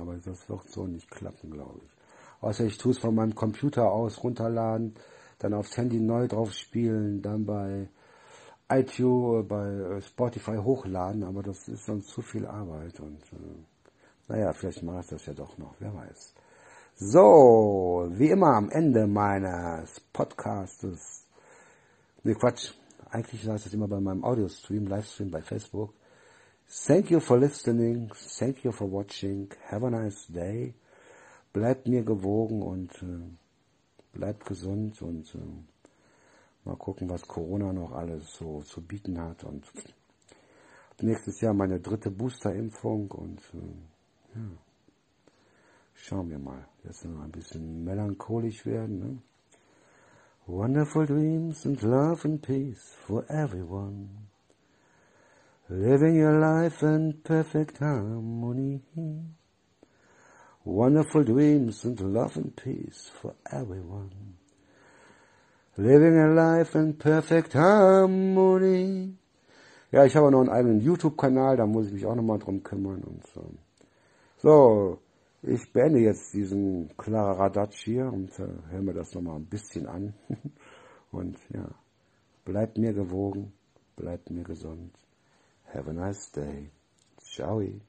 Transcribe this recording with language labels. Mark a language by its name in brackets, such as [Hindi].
[German] Aber das wird so nicht klappen, glaube ich. Außer ich tue es von meinem Computer aus runterladen, dann aufs Handy neu drauf spielen, dann bei iTunes, bei Spotify hochladen, aber das ist sonst zu viel Arbeit und naja, vielleicht mache ich das ja doch noch, wer weiß. So, wie immer am Ende meines Podcastes, ne Quatsch, eigentlich heißt das immer bei meinem Audio-Stream, Livestream bei Facebook. [English] Thank you for listening, thank you for watching, have a nice day. [German] Bleibt mir gewogen und bleibt gesund und mal gucken, was Corona noch alles so zu bieten hat. Und nächstes Jahr meine dritte Booster-Impfung und ja, schauen wir mal. Jetzt noch ein bisschen melancholisch werden. Ne? [English] Wonderful dreams and love and peace for everyone. Living your life in perfect harmony. Wonderful dreams and love and peace for everyone. Living a life in perfect harmony. [German] Ja, ich habe noch einen eigenen YouTube-Kanal, da muss ich mich auch nochmal drum kümmern und so. So, ich beende jetzt diesen Clara Radatsch hier und höre mir das nochmal ein bisschen an. Und ja, bleibt mir gewogen, bleibt mir gesund. [English] Have a nice day. [German] Ciao.